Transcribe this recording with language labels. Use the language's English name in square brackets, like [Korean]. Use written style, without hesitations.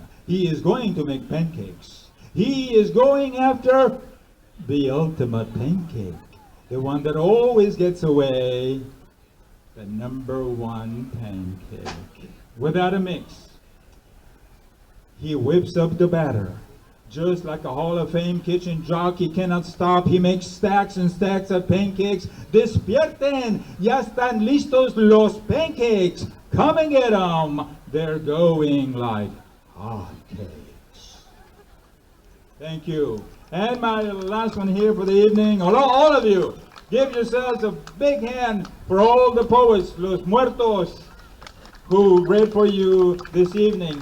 [English] He is going to make pancakes. He is going after the ultimate pancake, the one that always gets away, the #1 pancake, without a mix. He whips up the batter. Just like a Hall of Fame kitchen jockey cannot stop, he makes stacks and stacks of pancakes. [Spanish] Despierten! Ya están listos los pancakes! [English] Come and get 'em! They're going like hotcakes. Thank you. And my last one here for the evening. All of you, give yourselves a big hand for all the poets, [Spanish] los muertos, [English] who read for you this evening.